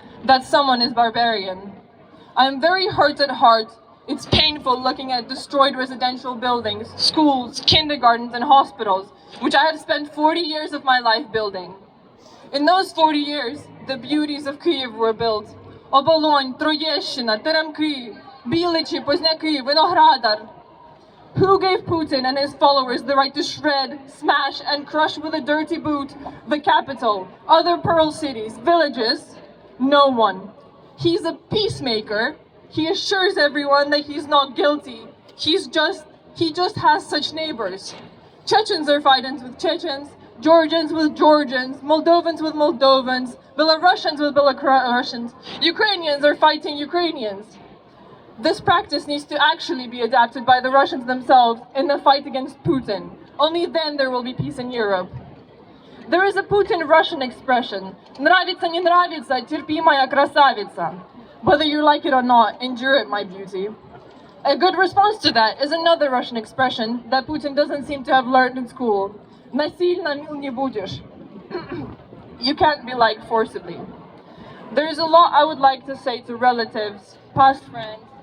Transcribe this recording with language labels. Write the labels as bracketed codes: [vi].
[en] That someone is barbarian. I am very hurt at heart. It's painful looking at destroyed residential buildings, schools, kindergartens, and hospitals, which I have spent 40 years of my life building. In those 40 years, the beauties of Kyiv were built. [uk] Оболонь, Троєщина, Теремки, Біличі, Позняки, Виноградар. [en] Who gave Putin and his followers the right to shred, smash, and crush with a dirty boot the capital, other pearl cities, villages? No one. He's a peacemaker. He assures everyone that he's not guilty. He just has such neighbors. Chechens are fighting with Chechens, Georgians with Georgians, Moldovans with Moldovans, Belarusians with Belarusians. Ukrainians are fighting Ukrainians. This practice needs to actually be adapted by the Russians themselves in the fight against Putin. Only then there will be peace in Europe. There is a Putin-Russian expression, [ru] «Нравится, не нравится, терпи, моя красавица». [en] Whether you like it or not, endure it, my beauty. A good response to that is another Russian expression that Putin doesn't seem to have learned in school. [ru] «Насильно мил не будешь». [en] You can't be liked forcibly. There is a lot I would like to say to relatives, past friends.